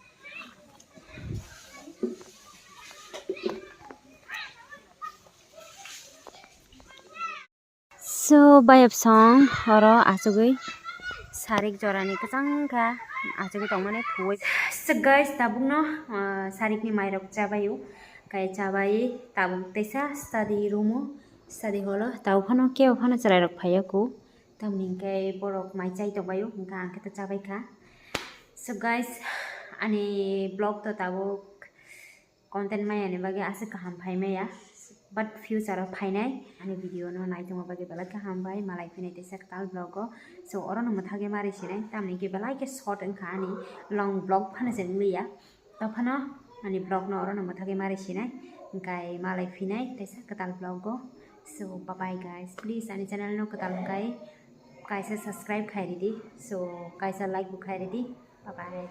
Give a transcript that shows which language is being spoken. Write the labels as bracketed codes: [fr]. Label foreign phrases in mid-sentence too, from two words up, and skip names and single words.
[trp] so bayap song horo asugui sarik jorani kachangkha asugui tongmane thui [en] so guys [trp] tabuk no sarik ni mairok chabayu kai chabai tabuk tesa [en] study room study hall [trp] tabuk phano keo phano charai rok phayaku tamni kai borok mai chai tongbayu hingka angke to chabai kha so guys ani blog to tabuk content mai ani bagi ase kaham phaimaya [en] but future of [trp] phainai ani video no naitongma bagi bala kaham bai malai phinai tesa tal blog so oro no mathage mari sinai tamni ke bala ke short engkha ani long blog phana jeng liya to phano ani blog no oro no mathage mari sinai kai malai phinai tesa katal blog so [en] bye bye guys please [trp] ani channel no katal kai kaisa subscribe khai redi so kaisa like bu khai redi [en] bye bye